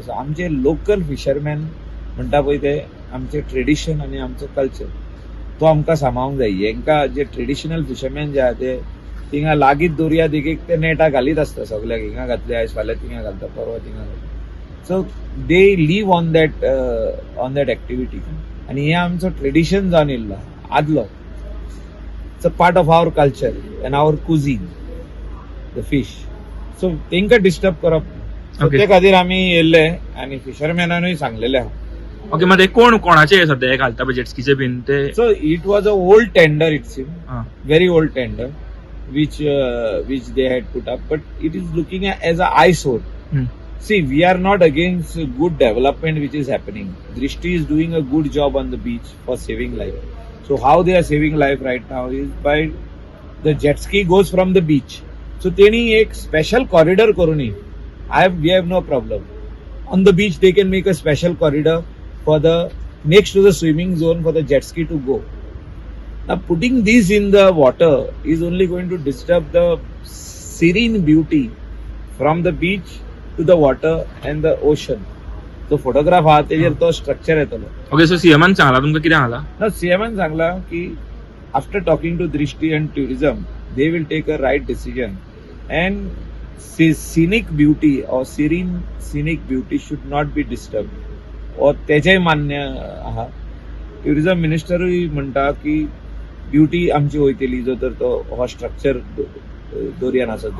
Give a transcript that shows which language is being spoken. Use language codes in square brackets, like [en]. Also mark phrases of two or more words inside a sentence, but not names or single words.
[kok] सो आमचे [en] local fisherman [kok] म्हणटा पळय ते आमचे ट्रेडिशन आनी आमचो कल्चर तो आमकां सांबाळूंक जाय. हेंकां जे [en] traditional fisherman [kok] जे आहा ते थिंगा लागींच दर्या देगेक ते नेटां घालीत आसता. सगळ्याक हिंगा घातले, आयज फाल्यां थिंगा घालता, परवा थिंगा घालता. [en] So they live on that activity. [kok] आनी हे आमचो ट्रेडिशन जावन येयल्लो आदलो. [en] It's a part of our culture and our cuisine, the fish. [kok] सो तेंकां डिस्टर्ब करप ना. ते खातीर आमी येयल्ले आनी फिशरमॅनानूय सांगलेले आहा. ओके, मग ते कोणाचे सध्या घालता पळय जेटस्कीचे बीन ते? [en] So it was a old tender, it seem very old tender which they had put up, but it is looking as a eyesore. See, we are not against good development which is happening. Drishti is doing a good job on the beach for saving life. So how they are saving life right now is by the jet ski goes from the beach. [kok] So teni ek [en] special corridor [kok] karuni. [en] We have no problem. On the beach they can make a special corridor for the next to the swimming zone for the jet ski to go. Now putting these in the water is only going to disturb the serene beauty from the beach to the water and the ocean. [kok] तो फोटोग्राफ आहा तेजेर तो स्ट्रक्चर येतलो. ओके, सो सीएमान सांगला तुमकां कितें सांगला? ना, सीएमान सांगला की [en] after talking to Drishti and tourism they will take a right decision and scenic beauty और scenic beauty should not be disturb. [kok] और तेजेय मान्य आहा. टुरिझम मिनिस्टरूय म्हणटा की ब्युटी आमची वयतली जो तर तो हो स्ट्रक्चर दर्यान आसत.